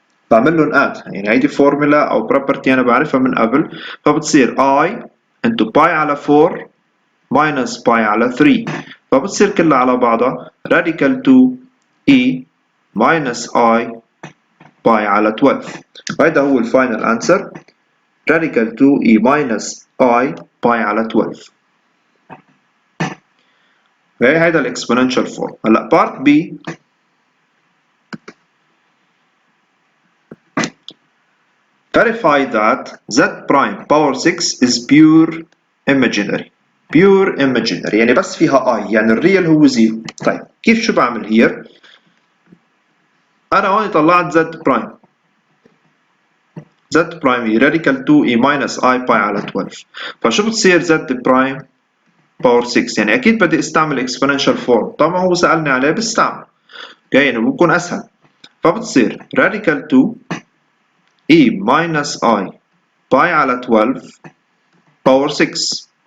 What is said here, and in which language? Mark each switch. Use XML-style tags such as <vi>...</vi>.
<ar>بعمل لهم اد، يعني هيدي فورمولا او بروبرتي انا بعرفها من قبل، فبتصير I into باي على 4 minus باي على 3، فبتصير كلها على بعضها radical 2 E minus I باي على 12. هيدا هو الفاينل انسر، radical 2 E minus I باي على 12. هيدا الاكسبوننشال فورم.</ar> <en>هلا part B، verify that z prime power 6 is pure imaginary.</en> <ar>pure imaginary يعني بس فيها I، يعني الريال هو 0. طيب كيف شو بعمل هير؟ أنا هون طلعت z prime.</ar> <en>z prime هي radical 2 e minus I pi على 12.</en> <ar>فشو بتصير z prime power 6؟ يعني أكيد بدي استعمل exponential form، طبعا هو سألني عليه بستعمل. اوكي يعني بكون أسهل.</ar> <en>فبتصير radical 2 e minus I pi على 12 power 6.</en>